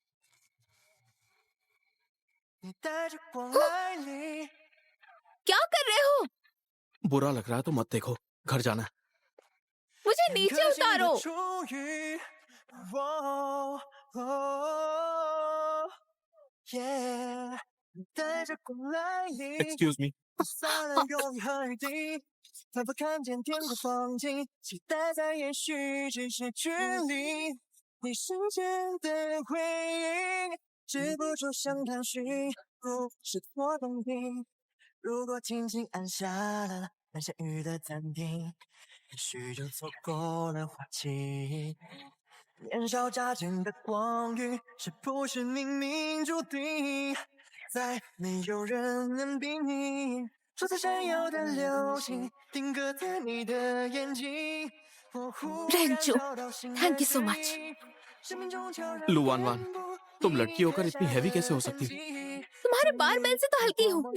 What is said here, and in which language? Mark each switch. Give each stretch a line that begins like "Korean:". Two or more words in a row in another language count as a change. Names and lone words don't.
Hindi: क्या कर रहे हो? बुरा लग रहा है तो मत देखो, घर जाना है। मुझे नीचे उतारो।
English: excuse me.
Chinese: 仿佛看见天空风景，期待在也许只是距离，你瞬间的回应，止不住想探寻，不是错动听。如果轻轻按下了那下雨的暂停，也许就错过了花期。年少乍见的光晕，是不是冥冥注定，再没有人能比拟。初次闪耀的流星，定格在你的眼睛。
English: रेंचो, thank you so much.
Hindi: लुवान वान, तुम लड़की होकर इतनी हैवी कैसे हो सकती? तुम्हारे बारबेल से तो हल्की हूँ।